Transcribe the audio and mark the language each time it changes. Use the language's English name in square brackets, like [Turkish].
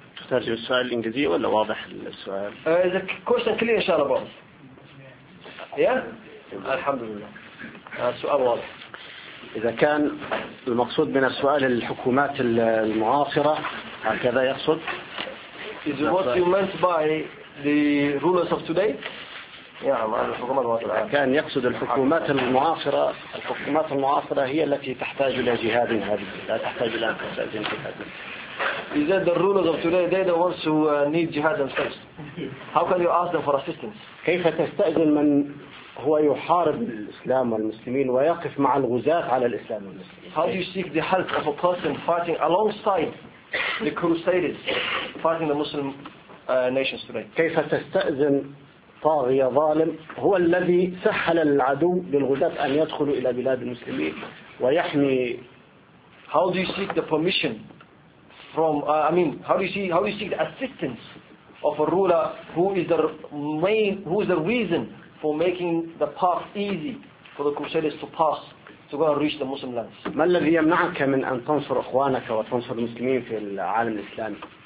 [Arabic] ترجم السؤال الإنجليزي ولا واضح السؤال؟ إذا كوشن كلي إن شاء الله بعض. الحمد لله. السؤال واضح. إذا كان المقصود من السؤال الحكومات المعاصرة هكذا يقصد؟ [English] Is what you meant by the rulers of today؟ يعني [Arabic] كان يقصد الحكومات المعاصرة، الحكومات المعاصرة هي التي تحتاج إلى جهاد هذه، لا تحتاج إلى جهاد هذه. [English] Is that the rulers of today? They're the ones who need jihad themselves. How can you ask them for assistance? [Arabic] كيف تستأذن من هو يحارب الإسلام والمسلمين ويقف مع الغزاة على الإسلام والمسلمين؟ [English] How do you seek the help of a person fighting alongside the crusaders fighting the Muslim nations today? [Arabic] كيف تستأذن طاغية ظالم هو الذي سهل العدو للغزاة أن يدخلوا إلى بلاد المسلمين ويحمي؟ [English] How do you seek the permission from how do you seek the assistance of a ruler who is the reason for making the path easy for the crusaders to pass to go and reach the Muslim lands? [Arabic] ما الذي يمنعك من أن تنصر إخوانك وتنصر المسلمين في العالم الإسلامي؟